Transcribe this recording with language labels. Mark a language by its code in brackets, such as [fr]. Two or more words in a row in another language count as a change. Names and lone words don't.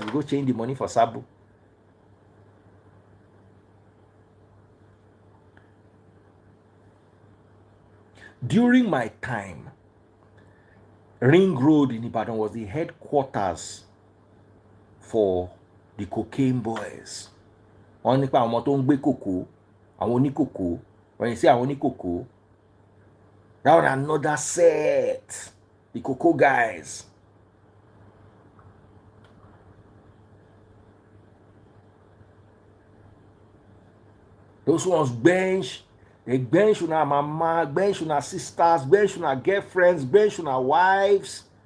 [en] We go change the money for Sabo. During my time, Ring Road in Ibadan was the headquarters for the cocaine boys. [yo] Wọ́n nípa àwọn tó ń gbé kòkó, àwọn oníkòkó. [en] When you say [yo] àwọn oníkòkó, [en] that was another set. The cocoa guys. Those ones bench. They bench on our mama, bench on our sisters, bench on our girlfriends, bench on our wives.